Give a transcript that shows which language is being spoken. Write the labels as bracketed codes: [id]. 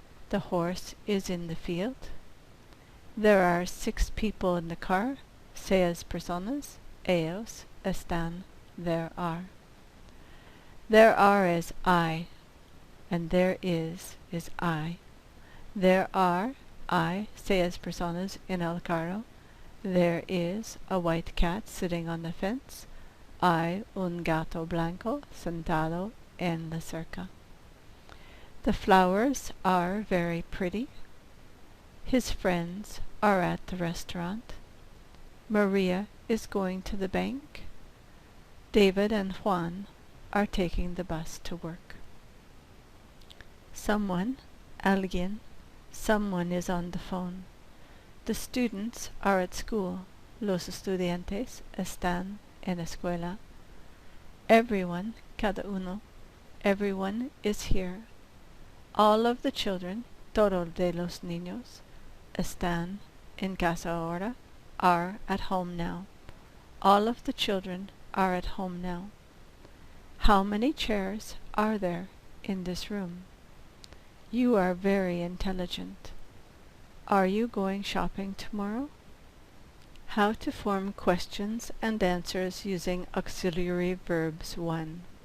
[en] The horse is in the field. There are 6 people in the car. [es] 6 personas. Ellos están. [en] There are. There are is I, and there is I. There are [es] 6 personas en el carro. [en] There is a white cat sitting on the fence. [es] Hay un gato blanco sentado en la cerca. [en] The flowers are very pretty. His friends are at the restaurant. Maria is going to the bank. David and Juan are taking the bus to work. Someone, alguien, someone is on the phone. The students are at school. [es] Los estudiantes están en la escuela. [en] Everyone, [es] cada uno, [en] everyone is here. All of the children, [es] todos de los niños, están en casa ahora, [en] are at home now. All of the children are at home now. How many chairs are there in this room? You are very intelligent. Are you going shopping tomorrow? How to form questions and answers using auxiliary verbs 1.